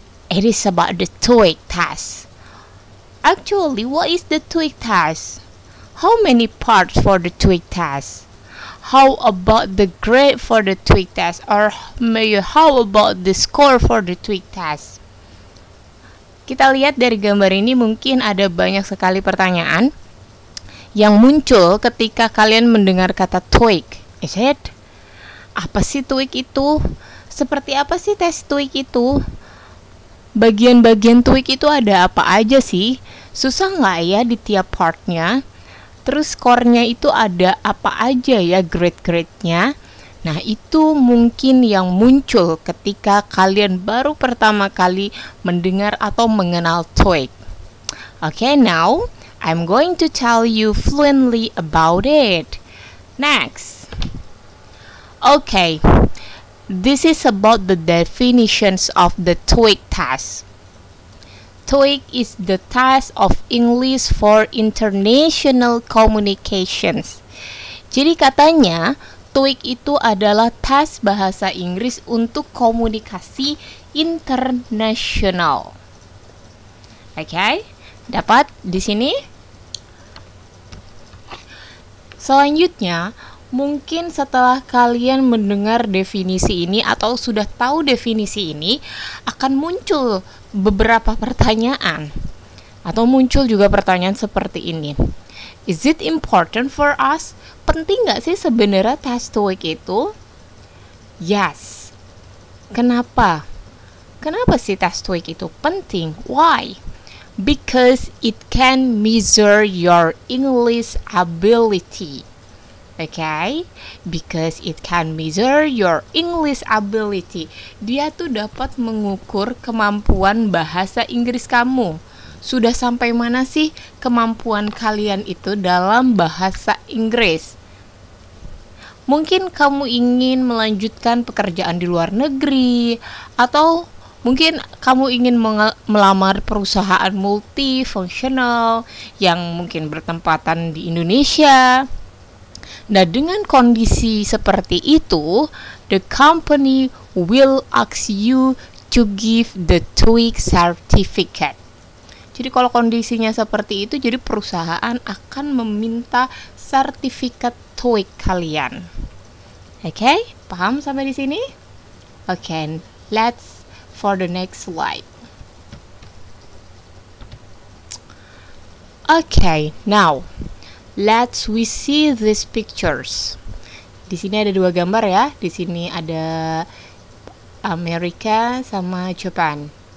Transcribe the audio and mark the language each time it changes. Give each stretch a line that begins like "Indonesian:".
English: It is about the TOEIC test. Actually, what is the TOEIC test? How many parts for the TOEIC test? How about the grade for the TOEIC test? Or maybe how about the score for the TOEIC test?
Indonesian: Kita lihat dari gambar ini mungkin ada banyak sekali pertanyaan yang muncul ketika kalian mendengar kata TOEIC.
English: Is it?
Indonesian: Apa sih TOEIC itu? Seperti apa sih tes TOEIC itu? Bagian-bagian TOEIC itu ada apa aja sih? Susah nggak ya di tiap partnya? Terus skornya itu ada apa aja ya grade-grade-nya? Nah, itu mungkin yang muncul ketika kalian baru pertama kali mendengar atau mengenal TOEIC.
English: Okay, now I'm going to tell you fluently about it. Next. Okay. This is about the definitions of the TOEIC test. TOEIC is the test of English for International Communications.
Indonesian: Jadi katanya TOEIC itu adalah tes bahasa Inggris untuk komunikasi internasional. Oke, dapat di sini? Selanjutnya, mungkin setelah kalian mendengar definisi ini atau sudah tahu definisi ini, akan muncul beberapa pertanyaan. Atau muncul juga pertanyaan seperti ini.
English: Is it important for us?
Indonesian: Penting nggak sih sebenarnya tes TOEIC itu?
English: Yes.
Indonesian: Kenapa? Kenapa sih tes TOEIC itu penting?
English: Why? Because it can measure your English ability. Okay, because it can measure your English ability.
Indonesian: Dia tuh dapat mengukur kemampuan bahasa Inggris kamu. Sudah sampai mana sih kemampuan kalian itu dalam bahasa Inggris? Mungkin kamu ingin melanjutkan pekerjaan di luar negeri, atau mungkin kamu ingin melamar perusahaan multifungsional yang mungkin bertempatan di Indonesia. Nah, dengan kondisi seperti itu,
English: the company will ask you to give the TOEIC certificate.
Indonesian: Jadi kalau kondisinya seperti itu, jadi perusahaan akan meminta sertifikat TOEIC kalian. Oke, paham sampai di sini?
English: Oke, let's for the next slide. Okay, now let's we see these pictures.
Indonesian: Di sini ada dua gambar ya. Di sini ada Amerika sama Jepang.